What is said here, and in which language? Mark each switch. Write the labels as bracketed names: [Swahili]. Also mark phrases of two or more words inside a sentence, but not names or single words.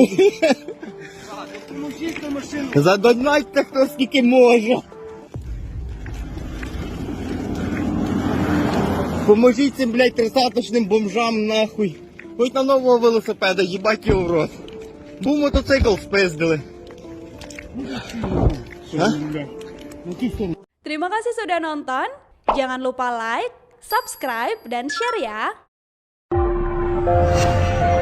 [Ukrainian] Поможіть на машину. Задонайте хто скільки може. Поможіть цим, блядь, 30-точним бомжам, нахуй. Хоч на нового велосипеда, їбать його в рот. Був мотоцикл спиздили. [Indonesian] Terima kasih sudah nonton. Jangan lupa [English] like, subscribe, [Indonesian] dan share ya.